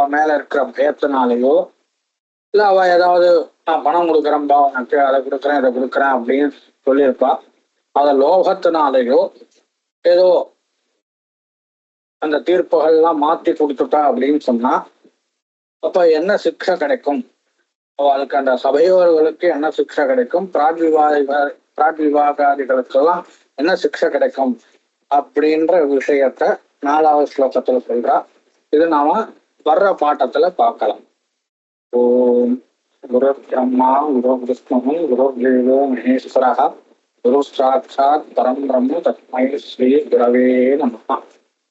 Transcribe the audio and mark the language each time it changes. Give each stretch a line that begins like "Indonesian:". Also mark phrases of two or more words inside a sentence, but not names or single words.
Tamil: மேல இருக்கிற பயத்தினாலேயோ இல்ல அவ ஏதாவது நான் பணம் கொடுக்குறேன்பா உனக்கு, அதை கொடுக்குறேன் இதை கொடுக்குறேன் அப்படின்னு சொல்லியிருப்பா, அத லோகத்தினாலேயோ ஏதோ அந்த தீர்ப்புகள்லாம் மாத்தி கொடுத்துட்டா அப்படின்னு சொன்னா அப்ப என்ன சிக்ஷை கிடைக்கும், அவளுக்கு அந்த சபையோர்களுக்கு என்ன சிக்ஷை கிடைக்கும், பிராட் விவாகாதிகளுக்கெல்லாம் என்ன சிக்ஷை கிடைக்கும் அப்படின்ற விஷயத்த 4வது ஸ்லோகத்துல சொல்றா. இது நாம வர்ற பாட்டத்துல பார்க்கலாம்.
Sanskrit: ॐ गुरु ब्रह्मा गुरु विष्णु गुरु देवो महेश्वरः गुरु साक्षात् परं ब्रह्म तस्मै श्री गुरवे नमः.